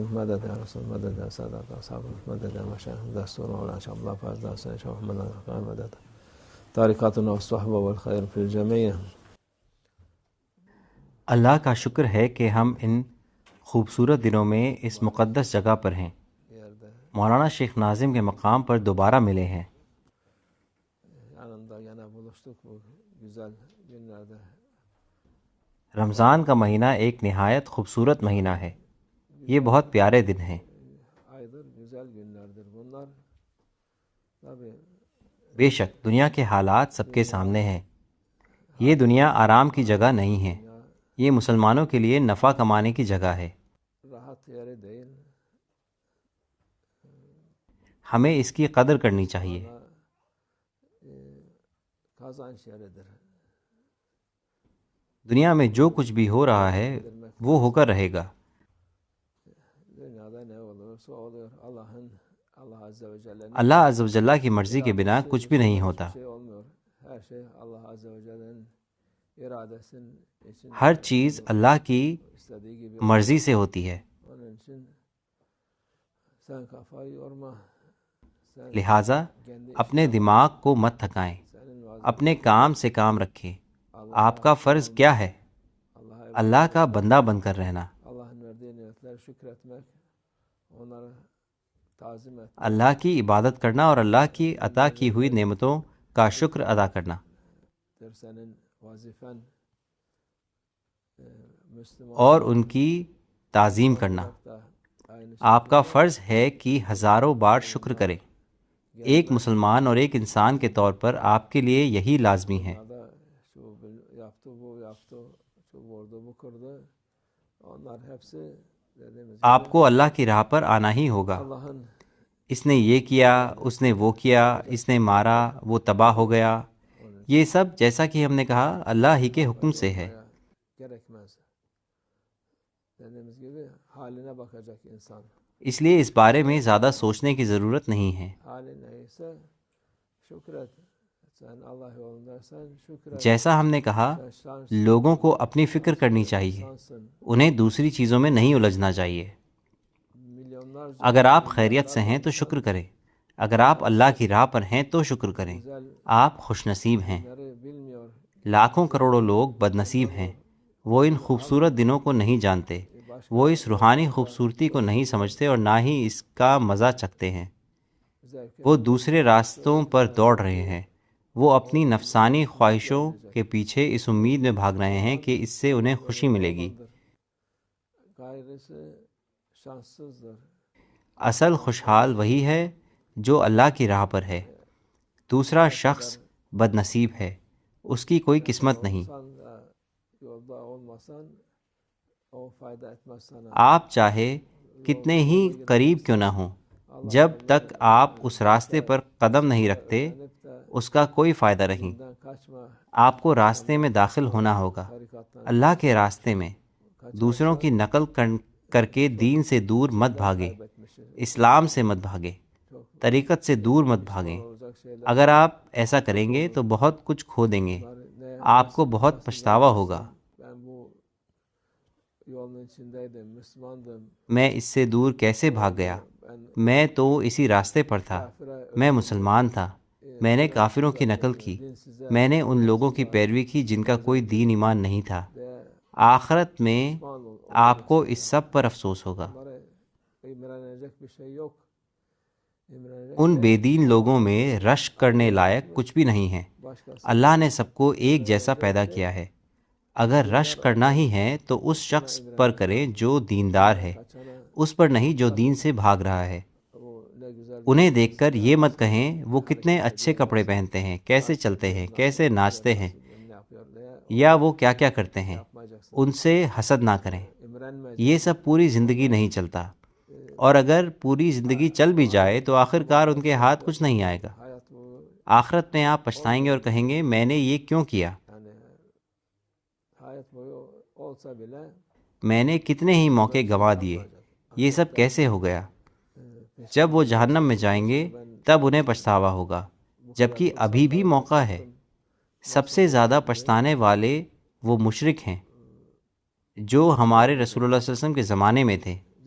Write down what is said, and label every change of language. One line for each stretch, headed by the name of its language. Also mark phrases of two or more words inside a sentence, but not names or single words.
Urdu: مدد یا رسول، مدد یا سادات اصحاب، مدد یا مشایخ دستور مولانا شاہ عبداللہ فاضل حسین شاہ محمد خان، مدد تارکاتنا والصحبہ
Arabic: والخیر فی الجمیع.
Urdu: اللہ کا شکر ہے کہ ہم ان خوبصورت دنوں میں اس مقدس جگہ پر ہیں، مولانا شیخ ناظم کے مقام پر دوبارہ ملے ہیں.
Turkish: yanında gene buluştuk bu güzel günlerde.
Urdu: رمضان کا مہینہ ایک نہایت خوبصورت مہینہ ہے. یہ بہت پیارے دن ہیں.
Turkish: Aydır, güzel günlerdir bunlar. Tabii
Urdu: بے شک دنیا کے حالات سب کے سامنے ہیں. یہ دنیا آرام کی جگہ نہیں ہے. یہ مسلمانوں کے لیے نفع کمانے کی جگہ ہے.
Turkish: rahat yeri değil.
Urdu: ہمیں اس کی قدر کرنی چاہیے.
Turkish: Kazanç yeridir.
Urdu: دنیا میں جو کچھ بھی ہو رہا ہے وہ ہو کر رہے گا.
Turkish: Dünyada ne olursa oluyor. Allah Azze ve Celle'nin
Arabic: اللہ عز و جلہ
Urdu: کی مرضی کے بنا کچھ بھی نہیں ہوتا.
Turkish: şey olmuyor. Her şey Allah Azze ve Celle'nin iradesinin için
Urdu: ہر چیز اللہ کی
Turkish: istediği gibi.
Urdu: مرضی سے ہوتی ہے.
Turkish: Onun için sen kafayı yorma. Sen
Urdu: لہٰذا
Turkish: kendi
Urdu: اپنے دماغ کو مت تھکائیں،
Turkish: senin
Urdu: اپنے کام سے کام رکھیں. آپ کا فرض کیا ہے؟ اللہ کا بندہ بن کر رہنا،
Turkish: Allah'ın verdiği nimetleri şükretmek, onları tazim etmek.
Urdu: اللہ کی عبادت کرنا اور اللہ کی عطا کی ہوئی نعمتوں کا شکر ادا کرنا.
Turkish: Senin vazifen Müslüman
Urdu: اور ان کی تعظیم کرنا.
Turkish: olarak da aynı
Urdu: آپ کا فرض ہے کہ ہزاروں بار شکر کریں. ایک مسلمان اور ایک انسان کے طور پر آپ کے لیے یہی لازمی ہے.
Turkish: şekilde şu yaptı, bu yaptı, şu vurdu, bu kırdı. Onlar hepsi dediğimiz gibi
Urdu: آپ کو اللہ کی راہ پر آنا ہی ہوگا.
Turkish: Allah'ın
Urdu: اس نے یہ کیا، اس نے وہ کیا، اس نے مارا، وہ تباہ ہو گیا. یہ سب جیسا کہ ہم نے کہا اللہ ہی کے حکم سے ہے.
Turkish: gerekmez. Dediğimiz gibi haline bakacak insan.
Urdu: اس لیے اس بارے میں زیادہ سوچنے کی ضرورت نہیں ہے.
Turkish: Hali neyse şükret. Sen Allah yolundaysan şükret.
Urdu: جیسا ہم نے کہا
Turkish: Sen
Urdu: لوگوں کو اپنی فکر کرنی چاہیے،
Turkish: şansın.
Urdu: انہیں دوسری چیزوں میں نہیں الجھنا چاہیے.
Turkish: Milyonlarca
Urdu: اگر آپ خیریت سے ہیں تو شکر کریں، اگر آپ اللہ کی راہ پر ہیں تو شکر کریں.
Turkish: güzel
Urdu: آپ خوش نصیب ہیں.
Turkish: günleri bilmiyor.
Urdu: لاکھوں کروڑوں لوگ بد نصیب ہیں. وہ ان خوبصورت دنوں کو نہیں جانتے، وہ اس روحانی خوبصورتی کو نہیں سمجھتے اور نہ ہی اس کا مزہ چکھتے ہیں.
Turkish: Zevk
Urdu: وہ دوسرے راستوں پر دوڑ رہے ہیں. وہ اپنی نفسانی خواہشوں کے پیچھے اس امید میں بھاگ رہے ہیں کہ اس سے انہیں خوشی ملے گی.
Turkish: gayrısı şanssızdır.
Urdu: اصل خوشحال وہی ہے جو اللہ کی راہ پر ہے. دوسرا شخص بد نصیب ہے، اس کی کوئی قسمت نہیں.
Turkish: Sen de yolda olmasan o fayda etmez sana.
Urdu: آپ چاہے کتنے ہی قریب کیوں نہ ہوں، جب تک آپ اس راستے پر قدم نہیں رکھتے اس کا کوئی فائدہ نہیں.
Turkish: Sen kaçma.
Urdu: آپ کو راستے میں داخل ہونا ہوگا،
Turkish: Tarikattan
Urdu: اللہ کے راستے میں. دوسروں کی نقل کر کے دین سے دور مت بھاگے، اسلام سے مت بھاگے، طریقت سے دور مت بھاگیں.
Turkish: olacak şeyler
Urdu: اگر آپ ایسا کریں گے تو بہت کچھ کھو دیں گے،
Turkish: ne
Urdu: آپ کو بہت پچھتاوا ہوگا.
Turkish: ben bu yolun içindeydim, Müslümandım.
Urdu: میں اس سے دور کیسے بھاگ گیا؟
Turkish: Ben
Urdu: میں تو اسی راستے پر تھا،
Turkish: kafire
Urdu: میں مسلمان تھا. میں نے کافروں کی نقل کی، میں نے ان لوگوں کی پیروی کی جن کا کوئی دین ایمان نہیں تھا. آخرت میں آپ کو اس سب پر افسوس ہوگا.
Turkish: onlara imrenecek bir şey yok. İmrenecek
Urdu: ان بے دین لوگوں میں رشک کرنے لائق کچھ بھی نہیں ہے.
Turkish: başkası.
Urdu: اللہ نے سب کو ایک جیسا پیدا کیا ہے. اگر رشک کرنا ہی ہے تو اس شخص پر کریں جو دیندار ہے،
Turkish: Kaçana
Urdu: اس پر نہیں جو دین سے بھاگ رہا ہے.
Turkish: o ne güzel
Urdu: انہیں دیکھ کر یہ مت کہیں وہ کتنے اچھے کپڑے پہنتے ہیں، کیسے چلتے ہیں، کیسے ناچتے ہیں،
Turkish: ne yapıyor diye
Urdu: یا وہ کیا کیا کرتے ہیں.
Turkish: yapmayacaksın.
Urdu: ان سے حسد نہ کریں.
Turkish: İmrenmeyeceksin.
Urdu: یہ سب پوری زندگی نہیں چلتا، اور اگر پوری زندگی چل بھی جائے تو آخر کار ان کے ہاتھ کچھ نہیں آئے گا.
Turkish: Hayat bu
Urdu: آخرت میں آپ پچھتائیں گے اور کہیں گے میں نے یہ کیوں کیا،
Turkish: yani hayat boyu olsa bile
Urdu: میں نے کتنے ہی موقع گنوا دیے، یہ سب کیسے ہو گیا. جب وہ جہنم میں جائیں گے تب انہیں پچھتاوا ہوگا. جبکہ ابھی بھی موقع ہے۔ سب سے زیادہ پچھتانے والے وہ مشرک ہیں جو ہمارے رسول اللہ
Arabic: صلی اللہ علیہ وسلم
Urdu: کے زمانے میں تھے۔